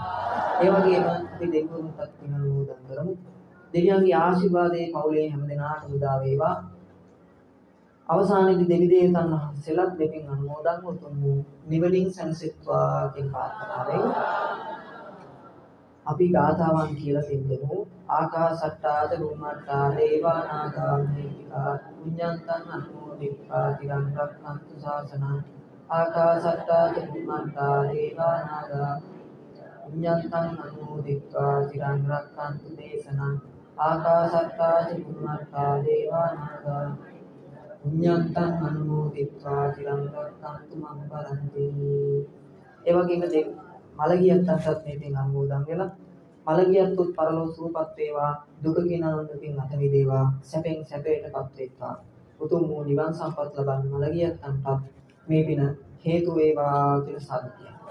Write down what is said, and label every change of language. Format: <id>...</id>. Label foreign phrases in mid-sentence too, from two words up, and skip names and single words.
<si>ඒ වගේම අපි දෙවියන්ටත් පින් අනුමෝදන් කරමු. දෙවියන්ගේ ආශිර්වාදයේ පවුලේ හැම දිනාටම උදා වේවා. අවසානයේදී දෙවි දේවතාවුන් වහන්සේලාත් දෙපින් අනුමෝදන් වුතුම් නිවලින් සැනසෙත්වා කියන ප්‍රාර්ථනාවෙන් අපි ගාථාවන් කියලා දෙන්නු.</si> <pi>ආකාසට්ටාද බුම්මට්ටා දේවා නාග මහිත්‍තිකා පුඤ්ඤන්තං අනුමෝදිත්වා තිරං රක්ඛන්තු ශාසනං ආකාසට්ටාද බුම්මට්ටා දේවා නාග පුඤ්ඤන්තං අනුමෝදිත්වා තිරං රක්ඛන්තු දේශනං ආකාසට්ටාද බුම්මට්ටා දේවා නාග පුඤ්ඤන්තං අනුමෝදිත්වා තිරං රක්ඛන්තු මං පරන්ති.</pi> <si>ඒ වගේම මලගියන්ටත් මේ පින් අනුමෝදන් වෙලා මලගියන්තුත් පරලෝ සූපත් වේවා දුකකින් අනුන්දකින් අත මිදේවා සැපෙන් සැපයටපත් වේවා උතුම් වූ නිවන් සම්පත් ලබන්න මලගියන්ටත් මේ පින හේතු වේවා කියලා සාදු කියනවා.</si>